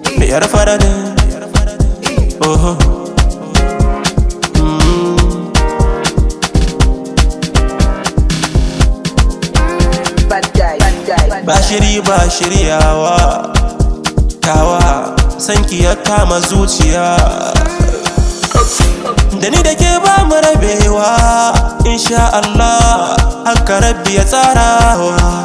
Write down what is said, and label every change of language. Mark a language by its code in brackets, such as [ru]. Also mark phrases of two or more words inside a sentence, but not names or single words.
[ha] Yar fara ne. Oho. Mm. [en] Bad guy, bad guy, bad Ba guy. [ha] shiri ba shiryawa. Tawa, sanki ya kama zuciya. Da ni da ke ba mu rabewa, [ar] insha Allah, [ha] haka Rabbi ya tsarawa.